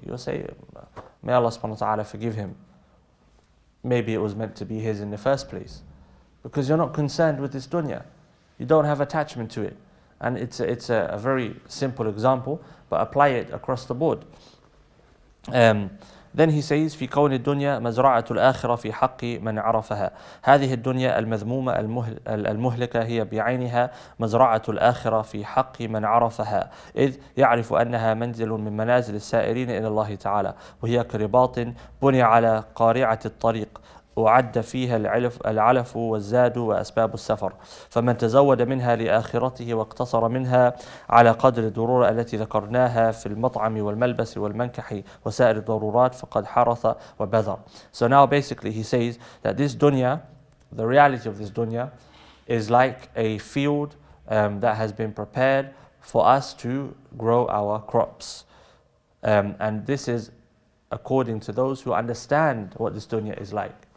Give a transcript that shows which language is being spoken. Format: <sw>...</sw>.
<en>You'll say, may Allah subhanahu wa ta'ala forgive him. Maybe it was meant to be his in the first place. Because you're not concerned with this dunya. You don't have attachment to it. And it's a very simple example, but apply it across the board.</en> <ar>Then he says في كون الدنيا مزرعة الآخرة في حق من عرفها. هذه الدنيا المذمومة المهلكة هي بعينها مزرعة الآخرة في حق من عرفها، إذ يعرف أنها منزل من منازل السائرين إلى الله تعالى، وهي كرباط بني على قارعة الطريق أعد فيها العلف والزاد وأسباب السفر، فمن تزود منها لآخرته واقتصر منها على قدر الضرورة التي ذكرناها في المطعم والملبس والمنكح وسائر الضرورات فقد حرث وبذر.</ar> <en>So now basically he says that this dunya, the reality of this dunya, is like a field that has been prepared for us to grow our crops. And this is according to those who understand what this dunya is like.</en>